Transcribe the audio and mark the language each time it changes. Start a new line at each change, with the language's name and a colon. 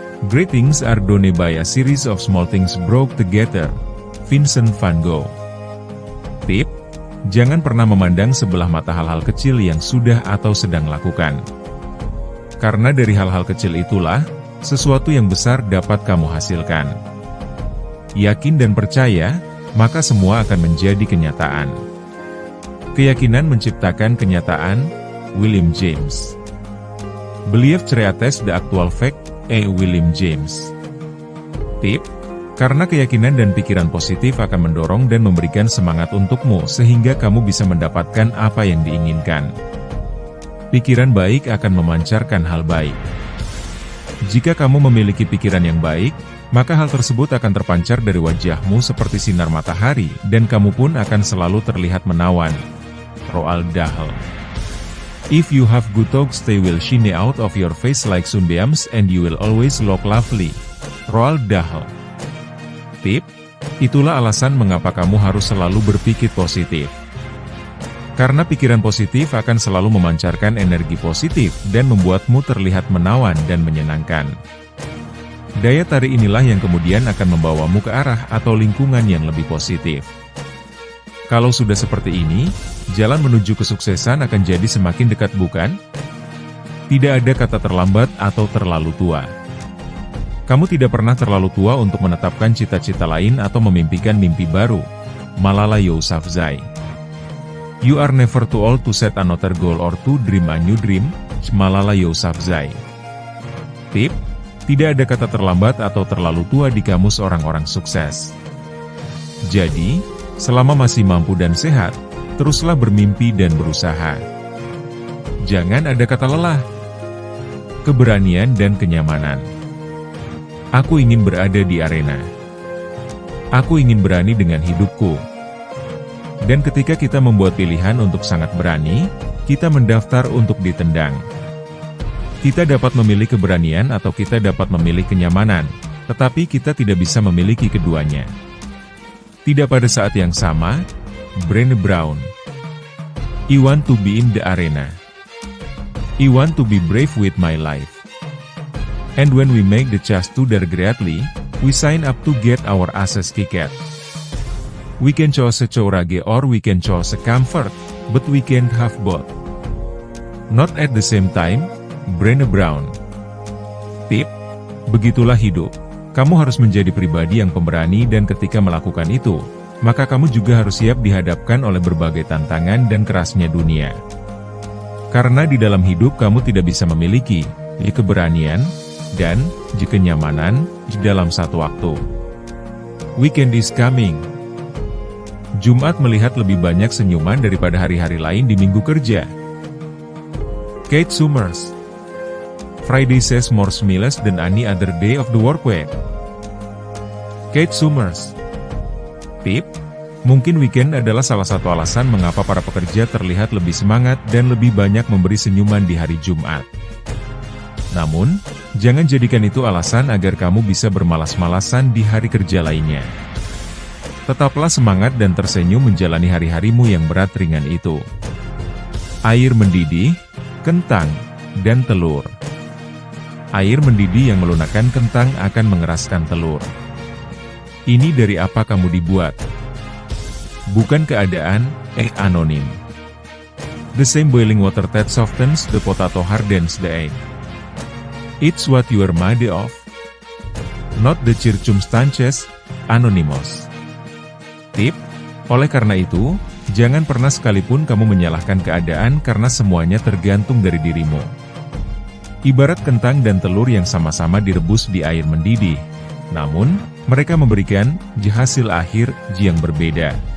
English: Great things are done by a series of small things brought together. Vincent van Gogh.
Indonesian: Tip, jangan pernah memandang sebelah mata hal-hal kecil yang sudah atau sedang lakukan. Karena dari hal-hal kecil itulah, sesuatu yang besar dapat kamu hasilkan. Yakin dan percaya, maka semua akan menjadi kenyataan. Keyakinan menciptakan kenyataan. William James.
English: Believe creates the actual fact. William James.
Indonesian: Tip, karena keyakinan dan pikiran positif akan mendorong dan memberikan semangat untukmu sehingga kamu bisa mendapatkan apa yang diinginkan. Pikiran baik akan memancarkan hal baik. Jika kamu memiliki pikiran yang baik, maka hal tersebut akan terpancar dari wajahmu seperti sinar matahari dan kamu pun akan selalu terlihat menawan. Roald Dahl.
English: If you have good thoughts they will shine out of your face like sunbeams and you will always look lovely. Roald Dahl.
Indonesian: Tip, itulah alasan mengapa kamu harus selalu berpikir positif. Karena pikiran positif akan selalu memancarkan energi positif dan membuatmu terlihat menawan dan menyenangkan. Daya tarik inilah yang kemudian akan membawamu ke arah atau lingkungan yang lebih positif. Kalau sudah seperti ini, jalan menuju kesuksesan akan jadi semakin dekat, bukan? Tidak ada kata terlambat atau terlalu tua. Kamu tidak pernah terlalu tua untuk menetapkan cita-cita lain atau memimpikan mimpi baru. Malala Yousafzai.
English: You are never too old to set another goal or to dream a new dream. Malala Yousafzai.
Indonesian: Tip, tidak ada kata terlambat atau terlalu tua di kamus orang-orang sukses. Jadi, selama masih mampu dan sehat, teruslah bermimpi dan berusaha. Jangan ada kata lelah. Keberanian dan kenyamanan. Aku ingin berada di arena. Aku ingin berani dengan hidupku. Dan ketika kita membuat pilihan untuk sangat berani, kita mendaftar untuk ditendang. Kita dapat memilih keberanian atau kita dapat memilih kenyamanan, tetapi kita tidak bisa memiliki keduanya. Tidak pada saat yang sama.
English: Brené Brown. I want to be in the arena. I want to be brave with my life. And when we make the choice to dare greatly, we sign up to get our asses kicked. We can choose a courage or we can choose a comfort, but we can't have both. Not at the same time. Brené Brown.
Indonesian: Tip, begitulah hidup. Kamu harus menjadi pribadi yang pemberani dan ketika melakukan itu, maka kamu juga harus siap dihadapkan oleh berbagai tantangan dan kerasnya dunia. Karena di dalam hidup kamu tidak bisa memiliki keberanian dan kenyamanan dalam satu waktu.
English: Weekend is coming.
Indonesian: Jumat melihat lebih banyak senyuman daripada hari-hari lain di minggu kerja. Kate Summers.
English: Friday says more smiles than any other day of the work week. Kate Summers. Tip,
Indonesian: Mungkin weekend adalah salah satu alasan mengapa para pekerja terlihat lebih semangat dan lebih banyak memberi senyuman di hari Jumat. Namun, jangan jadikan itu alasan agar kamu bisa bermalas-malasan di hari kerja lainnya. Tetaplah semangat dan tersenyum menjalani hari-harimu yang berat ringan itu. Air mendidih, kentang, dan telur. Air mendidih yang melunakkan kentang akan mengeraskan telur. Ini dari apa kamu dibuat? Bukan keadaan, anonim.
English: The same boiling water that softens the potato hardens the egg. It's what you are made of. Not the circumstances, anonymous.
Indonesian: Tip, oleh karena itu, jangan pernah sekalipun kamu menyalahkan keadaan karena semuanya tergantung dari dirimu. Ibarat kentang dan telur yang sama-sama direbus di air mendidih, namun, mereka memberikan hasil akhir yang berbeda.